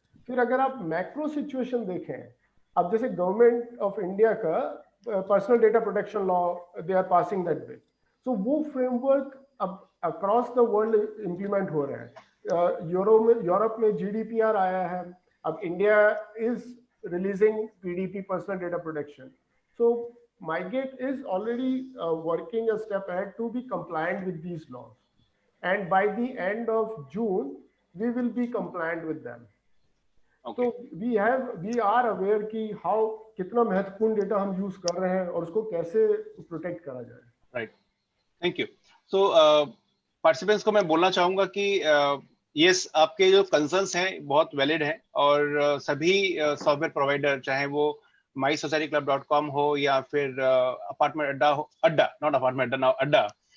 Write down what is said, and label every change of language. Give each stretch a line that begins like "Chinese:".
Hindi: फिर अगर आप मैक्रो सिचुएशन देखें, अब जैसे गवर्नमेंट ऑफ इंडिया का personal data protection law,
English: they are passing that bill,
Hindi: सो वो फ्रेमवर्क अब
English: across the world
Hindi: इम्प्लीमेंट हो रहे हैं। यूरोप में GDPR आया है,
English: अब India is releasing PDP, personal data protection. So MyGate is already working a step ahead to be compliant with these laws, and by the end of June we will be compliant with them.
Hindi: तो we are aware कि how, कितना महत्वपूर्ण data हम use कर रहे हैं और उसको कैसे प्रोटेक्ट करा जाए।
English: Right, thank you.
Hindi: So participants को मैं बोलना चाहूंगा कि यस, आपके जो कंसर्न्स हैं बहुत वैलिड हैं, और सभी सॉफ्टवेयर प्रोवाइडर, चाहे वो mysocietyclub.com हो या फिर अपार्टमेंट अड्डा हो, नॉट अपार्टमेंट अड्डा, अड्डा,